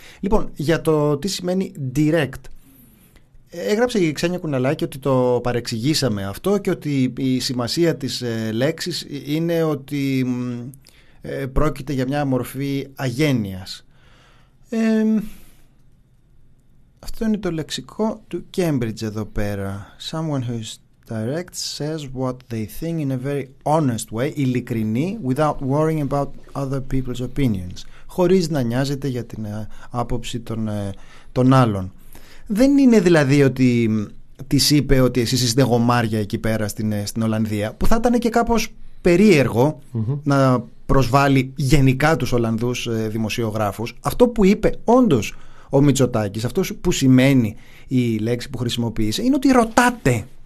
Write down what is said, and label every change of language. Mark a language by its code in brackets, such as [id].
[el] Λοιπόν, για το τι σημαίνει direct, έγραψε η Ξένια Κουναλάκη ότι το παρεξηγήσαμε αυτό και ότι η σημασία της λέξης είναι ότι πρόκειται για μια μορφή αγένειας. Αυτό είναι το λεξικό του Cambridge εδώ πέρα. [en] Someone who is direct says what they think in a very honest way, ειλικρινή, without worrying about other people's opinions, [el] χωρίς να νοιάζεται για την άποψη των άλλων. Δεν είναι δηλαδή ότι της είπε ότι εσείς είστε γομάρια εκεί πέρα στην Ολλανδία, που θα ήταν και κάπως περίεργο να προσβάλλει γενικά τους Ολλανδούς δημοσιογράφους. Αυτό που είπε όντως ο Μητσοτάκης, αυτό που σημαίνει η λέξη που χρησιμοποίησε, είναι ότι ρωτάτε.